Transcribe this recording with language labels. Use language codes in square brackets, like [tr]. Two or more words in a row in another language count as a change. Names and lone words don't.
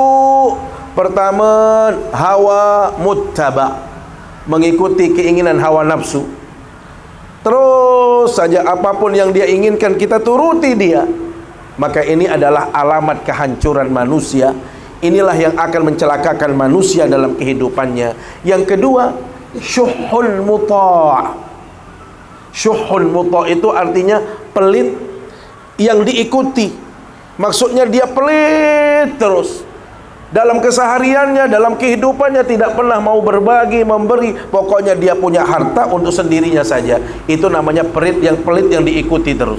[id] Pertama, [ar] هوى متبع, [id] mengikuti keinginan hawa nafsu. Terus saja apapun yang dia inginkan kita turuti dia. Maka ini adalah alamat kehancuran manusia. Inilah yang akan mencelakakan manusia dalam kehidupannya. Yang kedua, [ar] شح مطاع'. شح مطاع' [id] itu artinya pelit yang diikuti. Maksudnya dia pelit terus. Dalam kesehariannya, dalam kehidupannya tidak pernah mau berbagi, memberi. Pokoknya dia punya harta untuk sendirinya saja. Itu namanya pelit yang diikuti terus.